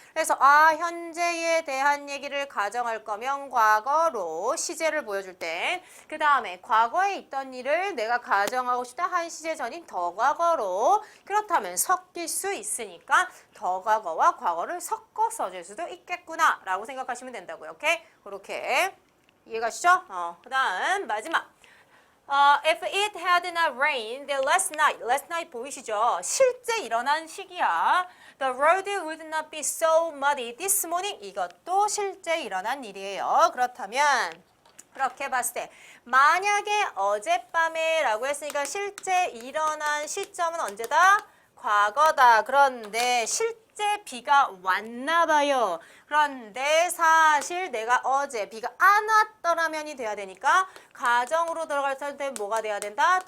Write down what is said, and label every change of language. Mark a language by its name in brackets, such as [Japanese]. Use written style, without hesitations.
[Korean] 그래서 현재에 대한 얘기를 가정할 거면 과거로 시제를 보여줄 때 그 다음에 과거에 있던 일을 내가 가정하고 싶다 한 시제 전인 더 과거로 그렇다면 섞일 수 있으니까 더 과거와 과거를 섞어 써줄 수도 있겠구나 라고 생각하시면 된다고요. 오케이? 그렇게 이해가시죠? 그 다음 마지막 [English] if it had not rained last night [Korean] 보이시죠? 실제 일어난 시기야. [English] The road would not be so muddy this morning. [Korean] 이것도 실제 일어난 일이에요. 그렇다면 그렇게 봤을 때 만약에 어젯밤에 라고 했으니까 실제 일어난 시점은 언제다? 과거다. 그런데 실제 비가 왔나 봐요. 그런데 사실 내가 어제 비가 안 왔더라면이 돼야 되니까 가정으로 들어갈 때 뭐가 돼야 된다?